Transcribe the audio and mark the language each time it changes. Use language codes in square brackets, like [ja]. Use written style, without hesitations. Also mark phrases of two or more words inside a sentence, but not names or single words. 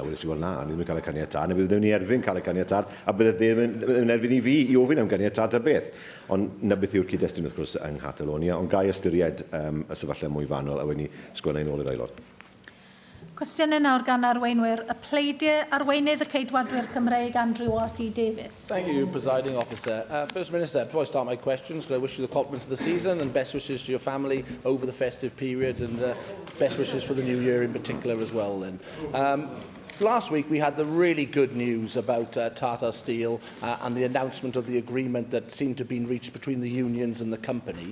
[cy] Wedi si, wel na, ni wedi cael y caniatad, neu byddwn ni erbyn cael y caniatad, a bydde ddim yn erbyn I fi I ofyn am caniatad ta beth. Ond na beth yw'r cyd-destun wrth gwrs yng Catalonia, ond gai ystyried y sefyllfa mwy fanwl a wedi sgwennu nôl i'r aelod. Cwestiynau nawr gan arweinwyr, y pleidiau arweinydd y ceidwadwyr Cymreig Andrew R.T. Davies. [en] Thank you, Presiding Officer. First Minister, before I start my questions, could I wish you the compliments of the season and best wishes to your family over the festive period and best wishes for the new year in particular as well then. Last week we had the really good news about Tata Steel and the announcement of the agreement that seemed to have been reached between the unions and the company.